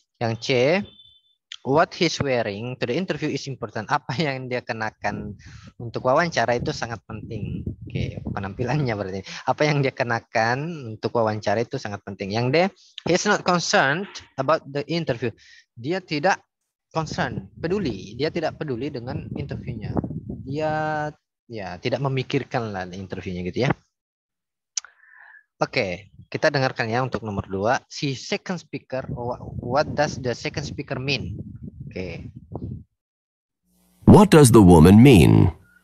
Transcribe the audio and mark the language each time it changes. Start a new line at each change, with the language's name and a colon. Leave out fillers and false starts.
Indonesian: Yang C,
English: what he's wearing to the interview is important.
Indonesian: Apa yang dia kenakan untuk wawancara itu sangat penting. Oke, penampilannya berarti. Apa yang dia kenakan untuk wawancara itu sangat penting. Yang D,
English: he's not concerned about the interview.
Indonesian: Dia tidak concern, peduli. Dia tidak peduli dengan interviewnya. Dia ya tidak memikirkan lah interviewnya gitu ya. Oke, kita dengarkan ya untuk nomor 2.
English: Si second speaker, what does the second speaker mean? Oke. What does the woman mean?